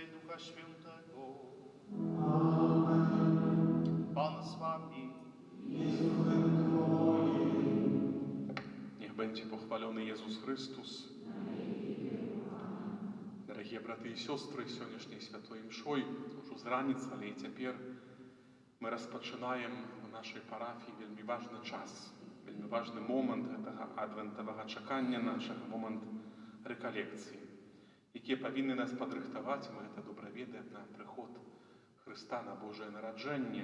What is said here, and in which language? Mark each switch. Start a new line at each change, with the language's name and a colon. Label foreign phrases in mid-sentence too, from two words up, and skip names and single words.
Polish: Ducha Świętego. Amen. Pan z wami. Niech będzie pochwalony Jezus Chrystus.
Belarusian: Дорогие браты и сестры, сённяшняй святой мшой, уже з раніцы, але і цяпер мы распачынаем у нашай парафіі вельмі важны час, вельмі важны момант гэтага адвентавага чакання нашага, момант рэкалекцыі, якія павінны нас падрыхтаваць, мы гэта добра ведаем, на прыход Хрыста на Божае нараджэнне.